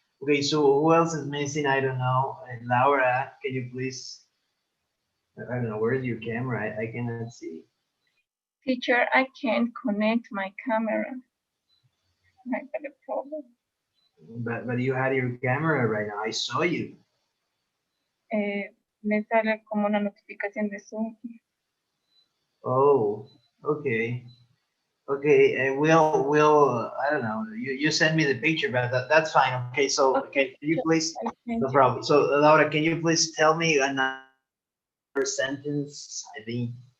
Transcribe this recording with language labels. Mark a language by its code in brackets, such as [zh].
[en] Okay, so who else is missing? I don't know. Laura, can you please? I don't know. Where is your camera? I cannot see. Teacher, I can't connect my camera. I got a problem. But you had your camera right now. I saw you. [es] Me sale como una notificación de Zoom. [en] Oh, okay. Okay, and we'll I don't know. You send me the picture, but that's fine. Okay, so Okay, can you please? Thank No you. problem. So Laura, can you please tell me another sentence? I think.